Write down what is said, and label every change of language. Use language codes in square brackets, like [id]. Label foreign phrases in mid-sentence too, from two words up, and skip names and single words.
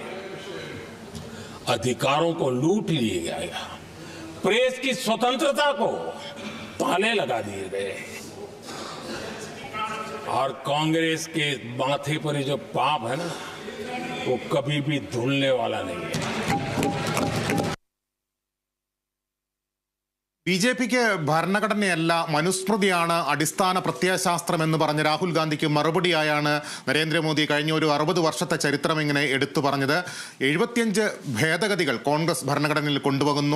[hi] अधिकारों को लूट लिया गया, प्रेस की स्वतंत्रता को ताले लगा दिए गए, और कांग्रेस के माथे पर ये जो पाप है ना, वो कभी भी धुलने वाला नहीं है. [ml] BJPക്ക് ഭരണഘടനയല്ല മനുസ്മൃതിയാണ് അടിസ്ഥാന പ്രത്യയശാസ്ത്രം എന്ന് പറഞ്ഞ രാഹുൽ ഗാന്ധിക്ക് മറുപടിയായാണ് നരേന്ദ്രമോദി കഴിഞ്ഞ ഒരു 60 വർഷത്തെ ചരിത്രം ഇങ്ങനെ എടുത്തു പറഞ്ഞത്. 75 ഭേദഗതികൾ കോൺഗ്രസ് ഭരണഘടനയിൽ കൊണ്ടുവന്നു.